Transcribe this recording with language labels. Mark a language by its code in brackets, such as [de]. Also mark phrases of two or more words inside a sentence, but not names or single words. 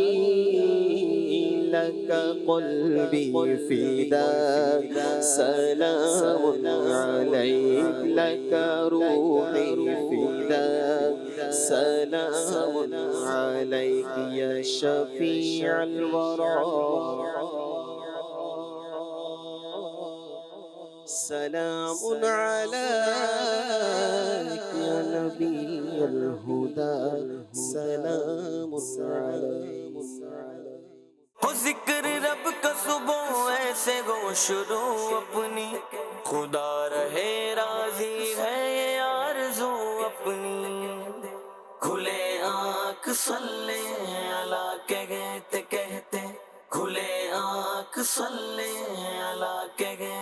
[ar] لک قلبی فداک سلام علیک لک روحی فداک سلام علیک یا شفیع الورى سلام علیک یا نبی الہدى سلام علیک [ur] ہو ذکر رب کا صبح ایسے گو شروع اپنی خدا رہے راضی ہے یہ آرزو اپنی کھلے آنکھ [ar] صلی اللہ [ur] کہتے کہتے کھلے آنکھ [ar] صلی اللہ [ur] کہتے